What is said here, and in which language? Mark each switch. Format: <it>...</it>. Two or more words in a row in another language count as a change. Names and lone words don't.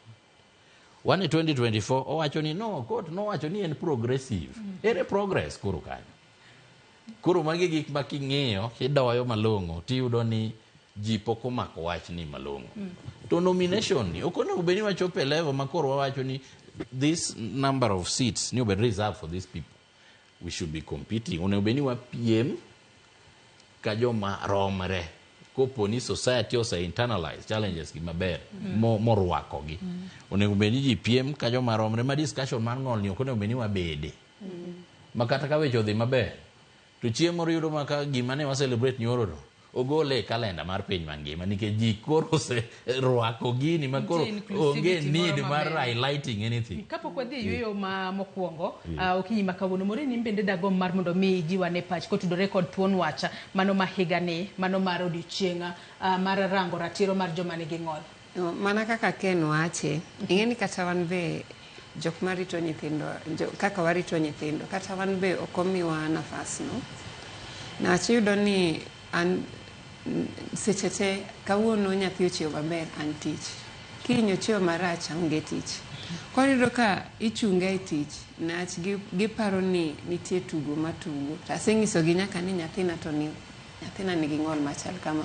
<luo>One 2024 owacho ni no, court nowacho ni en progressive. Ere progress koro kanyo. Koro magi gik ma king'iyo kidoyo malong'o tiyudo ni ji pok omako wach ni malong'o. To nomination ni ok onego bed ni wachopo e level ma koro wawacho ni</luo> <en>this number of seats</en> <luo>ni obed</luo> <en>reserved for these people. We should be competing.</en> <luo>Onego bed ni wapiem ka joma romre kopo ni society ose</luo> <en>internalize challenges</en> <luo>gi maber morwako gi. Onego bed ni ji piem ka joma romre ma discussion mar ng'ol ni ok onego bed ni wabede. Makata ka weche odhi maber to chiemo yudo maka gima ne wa celebrate nyoro no ogole e kalenda mar piny mangima nikech ji koro se rwako gini makoro onge need mar</luo> <en>highlighting anything.</en> <luo>Kapok wadhi yueyo ma mokwongo okinyi ma kawuono Morini bende dagom mar mondo mi jiwa ne pach kotudore kod thuon wacha mano ma higani mano mar odiochienga mar rango ratiro mar joma nigi ng'ol. Mana kaka Ken wache ing'eni kata wan be jok marito nyithindo kaka warito nyithindo kata wan be okomiwa nafas no na chiyudo ni an seche te kawuono nyathi ochiew maber an tich kiny ochiew marach onge tich koro yudo ka ichunga e tich nach giparo ni nitie tugo matugo to aseng'isogi nyaka ni nyathina nigi ng'ol machal kama.</luo>